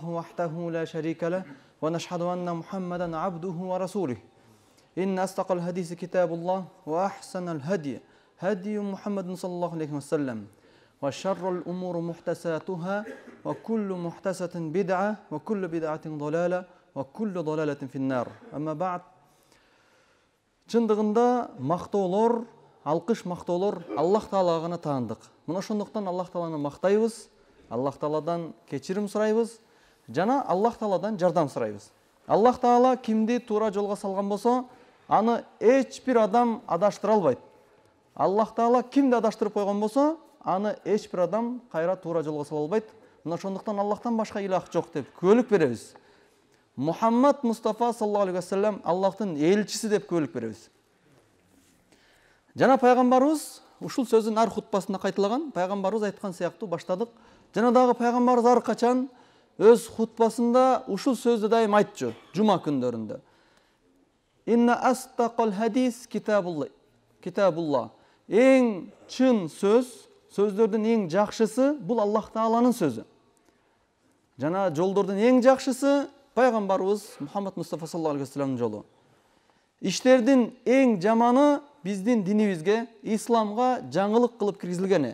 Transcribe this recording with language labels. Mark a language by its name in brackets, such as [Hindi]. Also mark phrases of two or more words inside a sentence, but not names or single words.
[Arabic] وحده لا شريك له ونشهد أن محمدا عبده ورسوله إن أصدق الحديث كتاب الله وأحسن الهدي هدي محمد صلى الله عليه وسلم وشر الأمور محدثاتها وكل محدثة بدعة وكل بدعة ضلالة وكل ضلالة في النار أما بعد [Kyrgyz] чындыгында мактоолор, алкыш мактоолор Аллах Таалага гана таандык. Мына ошондуктан Аллах Тааланы мактайбыз, Аллах Тааладан кечирим сурайбыз, жана Аллах Тааладан жардам сурайбыз. Аллах Таала кимди туура жолго салган болсо, аны эч бир адам адаштыра албайт. Аллах Таала кимди адаштырып койгон болсо, аны эч бир адам кайра туура жолго сала албайт. Мына ошондуктан Аллахтан башка илах жок деп күбөлүк беребиз. Мухаммад Мустафа [Arabic] صلى الله عليه وسلم [Kyrgyz] Аллахтын элчиси деп күбөлүк беребиз. Жана пайгамбарыбыз ушул сөзүн ар хутбасында кайталаган. Пайгамбарыбыз айткан сыяктуу баштадык. Жана дагы пайгамбарыбыз ар качан өз хутбасында ушул сөздү дайым айтчу, жума күндөрүндө. [Arabic] إن أصدق الحديث كتاب الله. [Kyrgyz] Эң чын сөздөрдүн эң жакшысы бул Аллах Тааланын сөзү. Жана жолдордун эң жакшысы пайгамбарыбыз Мухаммад Мустафа [Arabic] صلى الله عليه وسلم [Kyrgyz] жолу. Иштердин эң жаманы биздин динибизге, исламга жаңылык кылып киргизилгени.